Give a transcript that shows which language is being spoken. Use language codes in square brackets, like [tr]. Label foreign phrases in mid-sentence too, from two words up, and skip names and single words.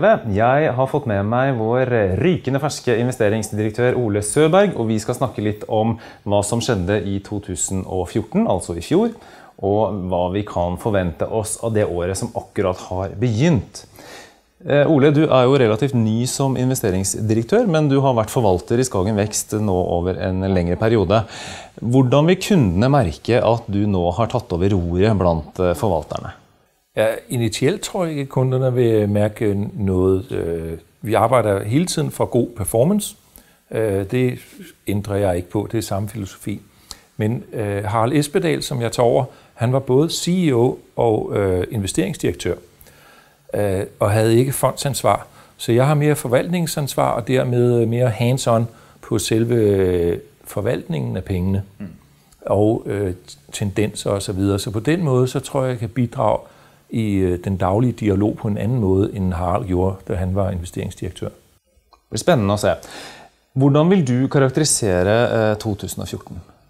[no] Jeg har fått med meg vår rykende ferske investeringsdirektør Ole Søberg, og vi skal snakke litt om hva som skjedde i 2014, altså i fjor, og hva vi kan forvente oss av det året som akkurat har begynt. Ole, du er jo relativt ny som investeringsdirektør, men du har vært forvalter i Skagen Vekst nå over en lengre periode. Hvordan vil kundene merke at du nå har tatt over roret blant forvalterne? Ja, initielt tror jeg ikke, [da] at kunderne vil mærke noget. Vi arbejder hele tiden for god performance. Det ændrer jeg ikke på, det er samme filosofi. Men Harald Espedal, som jeg tager over, han var både CEO og investeringsdirektør, og havde ikke fondsansvar. Så jeg har mere forvaltningsansvar, og dermed mere hands-on på selve forvaltningen af pengene, og tendenser osv. Så på den måde, så tror jeg kan bidrage i den daglige dialog på en anden måde, end Harald gjorde, da han var investeringsdirektør. Det er spændende at se. [no] Hvordan vil du karakterisere 2014?